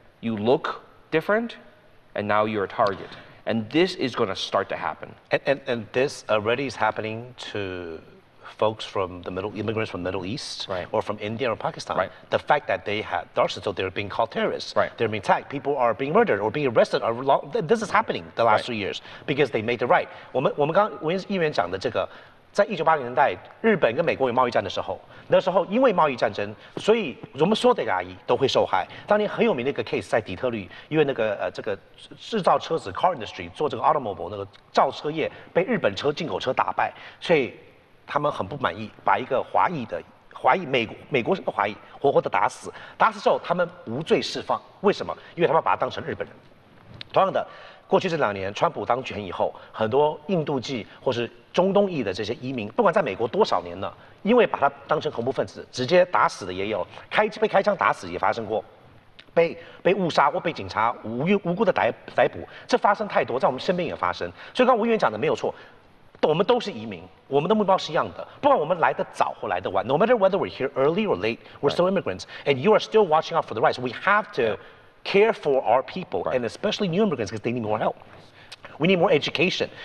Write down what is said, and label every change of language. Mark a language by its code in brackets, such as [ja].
[en] You look different, and now you're a target. And this is going to start to happen. And this already is happening to folks immigrants from the Middle East, right, or from India or Pakistan. Right. The fact that they had dark, so they're being called terrorists. Right. They're being attacked. People are being murdered or being arrested. This is happening the last 3 years because they made it right. [zh] 我们刚文议员讲的这个。在1980年代，日本跟美国有贸易战的时候，那时候因为贸易战争，所以我们所有的牙医都会受害。当年很有名的一个 case 在底特律，因为那个这个制造车子 car industry 做这个 automobile 那个造车业被日本进口车打败，所以他们很不满意，把一个华裔美国是个华裔活活的打死。打死之后，他们无罪释放。为什么？因为他们把他当成日本人。同样的。过去这2年，川普当权以后，很多印度籍或是中东裔的这些移民，不管在美国多少年了，因为把他当成恐怖分子，直接打死的也有，被开枪打死也发生过，被误杀或被警察无辜的逮捕，这发生太多，在我们身边也发生。所以刚刚吴议员讲的没有错，我们都是移民，我们的目标是一样的，不管我们来得早或来得晚 ， [en] no matter whether we're here early or late, we're still immigrants, and you are still watching out for the rights. We have to care for our people, and especially new immigrants because they need more help. We need more education.